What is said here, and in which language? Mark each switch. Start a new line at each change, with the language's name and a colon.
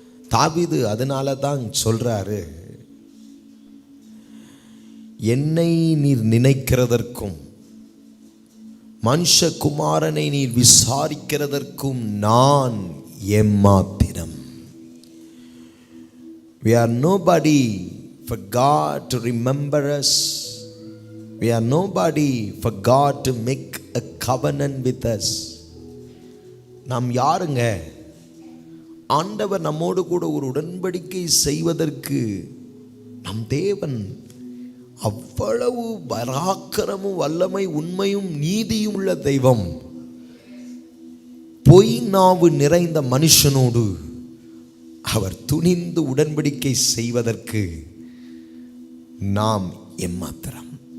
Tamil: தாவீது அதனால தான் சொல்றாரு, என்னை நீர் நினைக்கிறதற்கும் மனுஷகுமாரனை நீர் விசாரிக்கிறதற்கும் நான் எம்மாத்திரம்.
English: We are nobody for God to remember us. We are nobody for God to make a covenant with us.
Tamil: நாம் யாருங்க? ஆண்டவர் நம்மோடு கூட ஒரு உடன்படிக்கை செய்வதற்கு நம் தேவன் அவ்வளவு பராக்கிரமும் வல்லமை உண்மையும் நீதியும் உள்ள தெய்வம். பொய் நாவு நிறைந்த மனுஷனோடு அவர் துணிந்து உடன்படிக்கை செய்வதற்கு நாம் எம்மாத்திரம்.